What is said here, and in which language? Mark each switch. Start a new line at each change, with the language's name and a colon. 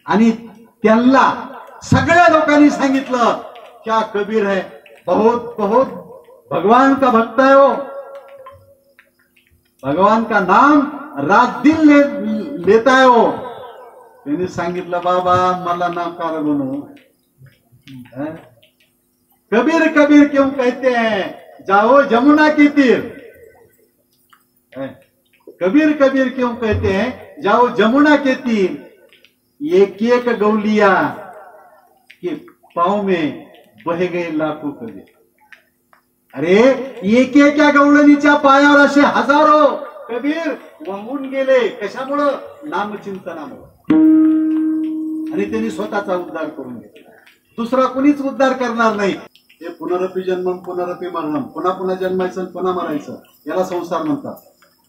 Marathi: आणि त्यांना सगळ्या लोकांनी सांगितलं
Hindi: क्या कबीर है, बहुत बहुत भगवान का भक्त है वो, भगवान का नाम रात दिन लेता है वो.
Marathi: त्यांनी सांगितलं बाबा मला नाकार बनवू,
Hindi: कबीर कबीर क्यों कहते हैं जाओ जमुना की तीर। कबीर कबीर क्यों कहते हैं जाओ जमुना के तीर। एक एक गौलिया के पांव में बह गए लाखों कबीर।
Marathi: अरे एक एका गवळणीच्या पायावर असे हजारो कबीर वाहून गेले. कशामुळं? नामचिंतनामुळे. आणि त्यांनी स्वतःचा उद्धार करून घेतला. दुसरा कुणीच उद्धार करणार नाही. हे
Sanskrit: पुनरपी जन्मम पुनरपी मरणम,
Marathi: पुन्हा पुन्हा जन्मायचं पुन्हा मरायचं, याला संसार म्हणतात.